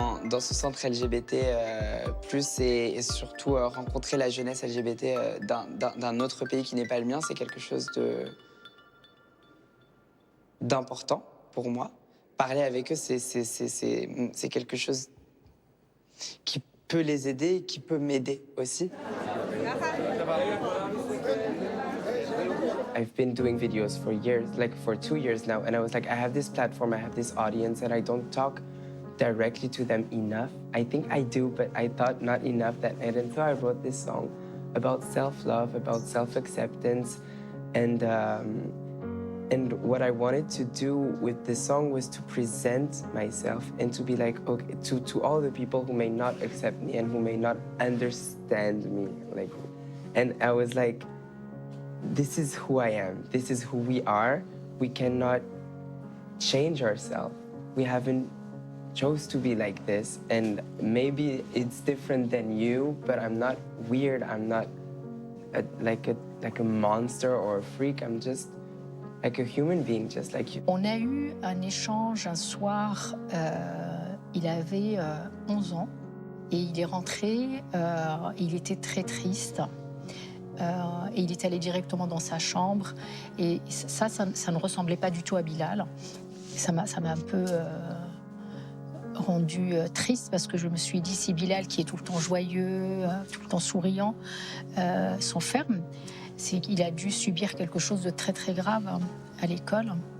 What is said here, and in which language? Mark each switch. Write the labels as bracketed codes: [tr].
[fr] Dans ce centre LGBT+, et surtout rencontrer la jeunesse LGBT d'un autre pays qui n'est pas le mien, c'est quelque chose d'important pour moi. Parler avec eux, c'est quelque chose qui peut les aider et qui peut m'aider aussi. [en] I've been doing videos for years, like for 2 years now, and I was like, I have this platform, I have this audience, and I don't talk directly to them enough. I think I do, but I thought not enough that night. And so I wrote this song about self-love, about self-acceptance. And what I wanted to do with this song was to present myself and to be like, okay, to all the people who may not accept me and who may not understand me. Like, and I was like, this is who I am. This is who we are. We cannot change ourselves. We haven't chose to be like this, and maybe it's different than you, but I'm not weird. I'm not like a monster or a freak. I'm just like a human being, just like you. [fr] On a eu un échange un soir. Il avait 11 ans et il est rentré. Il était très triste. Et il est allé directement dans sa chambre. Et ça ne ressemblait pas du tout à Bilal. Ça m'a un peu rendu triste parce que je me suis dit, si Bilal, qui est tout le temps joyeux, tout le temps souriant, s'enferme, c'est qu'il a dû subir quelque chose de très très grave à l'école.